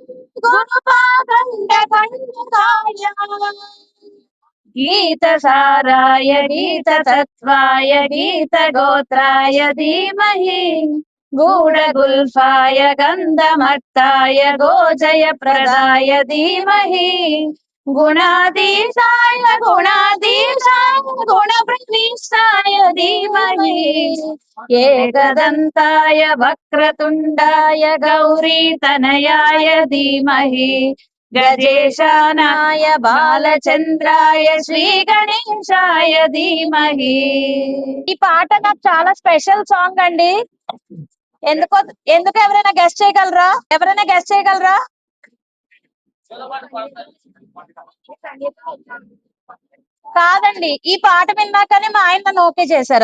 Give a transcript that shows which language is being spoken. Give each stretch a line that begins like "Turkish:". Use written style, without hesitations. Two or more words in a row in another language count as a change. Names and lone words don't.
Sanskrit: गुरुपादण्डकण्डकाय गीतसाराय गीततत्त्वाय गीतगोत्राय धीमहि गूढगुल्फाय गन्धमत्ताय गोजयप्रदाय धीमहि गुणाधीशाय गुणप्रविष्टाय धीमहि एकदन्ताय वक्रतुण्डाय गौरीतनयाय धीमहि गजेशानाय బాలచంద్రాయ శ్రీ గణేశాయ ధీమహి.
Telugu: ఈ పాట నాకు చాలా
English: special song
Telugu: అండి. ఎందుకు ఎందుకు ఎవరైనా గెస్ట్ చేయగలరా? ఎవరైనా గెస్ట్ చేయగలరా? కాదండి, ఈ పాట విన్నాకనే మా ఆయన నన్ను ఓకే చేశారు.